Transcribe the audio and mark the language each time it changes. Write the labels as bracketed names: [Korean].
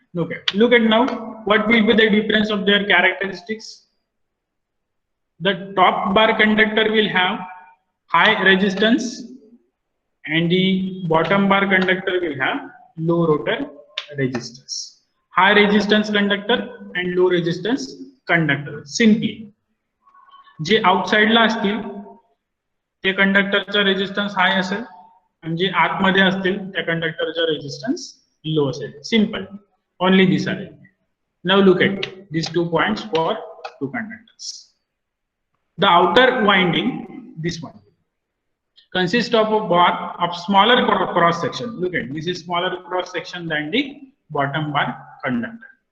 [English] Look at now what will be the difference of their characteristics. The top bar conductor will have high resistance and the bottom bar conductor will have low rotor resistance. High resistance conductor and low resistance conductor. [Marathi] Simply जे outside ला असतील ते कंडक्टरचा resistance हाय असेल आणि जे आतमध्ये असतील त्या कंडक्टरचा रेजिस्टन्स लो असेल. [English] Simple. Only this arrangement. Now look at these 2 points for two conductors. The outer winding, this one, consists of a bar of smaller cross section. Look at this is smaller cross section than the bottom bar conductor.